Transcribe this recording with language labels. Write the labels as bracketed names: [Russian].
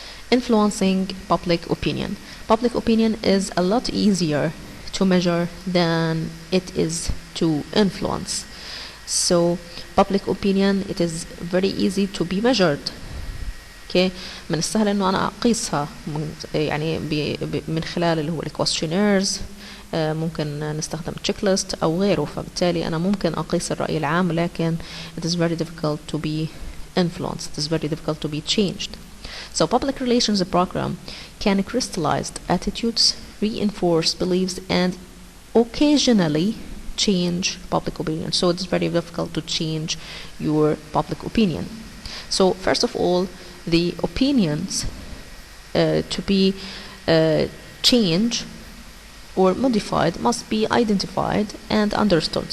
[English] Influencing public opinion. Public opinion is a lot easier to measure than it is to influence. So public opinion, it is very easy to be measured. Okay. [Arabic] من السهل انه انا اقيسها يعني من خلال اللي هو الكويستشنيرز، ممكن نستخدم تشيك ليست او غيره، فبالتالي انا ممكن اقيس الرأي العام، لكن [English] it is very difficult to be influenced, it is very difficult to be changed. So public relations program can crystallize attitudes, reinforce beliefs, and occasionally change public opinion. So it's very difficult to change your public opinion. So first of all, the opinions to be changed or modified must be identified and understood.